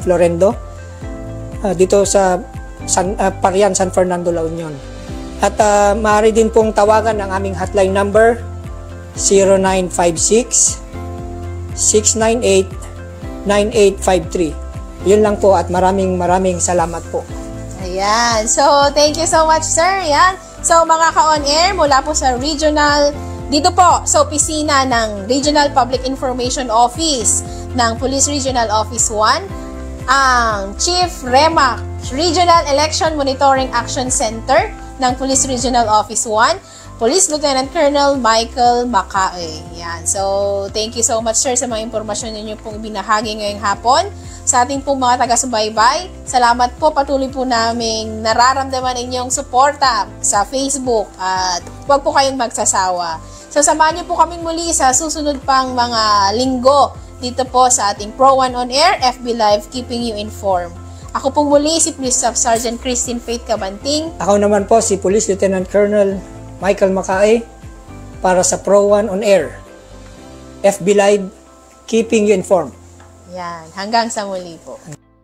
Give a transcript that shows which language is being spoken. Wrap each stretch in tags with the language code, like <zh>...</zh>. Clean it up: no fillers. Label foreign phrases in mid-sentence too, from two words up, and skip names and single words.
<tl>Florendo, dito sa Parian, San Fernando, La Union. At maaari din pong tawagan ang aming hotline number 0956-698-9853. Yun lang po at maraming salamat po. Ayan.</tl> <en>So, thank you so much, sir. Ayan.</en> <tl>So, mga ka-on air, mula po sa dito po sa opisina ng Regional Public Information Office ng Police Regional Office 1, ang Chief REMAC, Regional Election Monitoring Action Center ng Police Regional Office 1, Police Lieutenant Colonel Michael Macae. Yan.</tl> <en>So, thank you so much,</en> <tl>sir, sa mga impormasyon ninyo pong binahagi ngayong hapon. Sa ating pong mga taga-subaybay, salamat po, patuloy po naming nararamdaman inyong suporta sa Facebook at huwag po kayong magsasawa. So, samahan niyo po kaming muli sa susunod pang mga linggo dito po sa ating Pro 1 On Air, FB Live,</tl> <en>keeping you informed.</en> <tl>Ako po muli si Police Staff Sergeant Christine Faith Cabanting. Ako naman po si Police Lieutenant Colonel Michael Macae para sa Pro 1 On Air, FB Live,</tl> <en>keeping you informed.</en> <tl>Yan, hanggang sa muli po.</tl>